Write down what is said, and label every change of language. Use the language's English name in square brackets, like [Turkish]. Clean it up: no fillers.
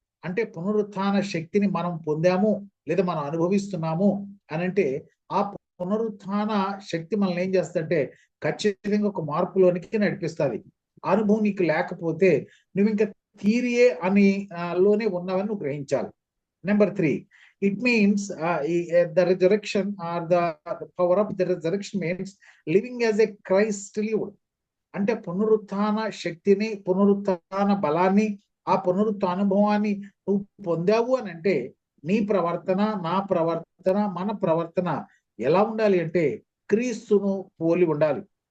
[Telugu] అంటే పునరుత్థాన శక్తిని మనం పొందాము లేదా మనం అనుభవిస్తున్నాము అని అంటే, ఆ పునరుత్థాన శక్తి మనల్ని ఏం చేస్తుందంటే ఖచ్చితంగా ఒక మార్పులోనికి నడిపిస్తుంది. అనుభవం నీకు లేకపోతే నువ్వు ఇంకా థియరీయే అని లోనే ఉన్నావని నువ్వు గ్రహించాలి. [English] Number 3, it means the resurrection or the power of the resurrection means living as a Christ lived. [Telugu] అంటే పునరుత్థాన శక్తిని, పునరుత్థాన బలాన్ని, ఆ పునరుత్థాన అనుభవాన్ని నువ్వు పొందావు అని అంటే నీ ప్రవర్తన, నా ప్రవర్తన, మన ప్రవర్తన ఎలా ఉండాలి అంటే క్రీస్తును పోలి ఉండాలి.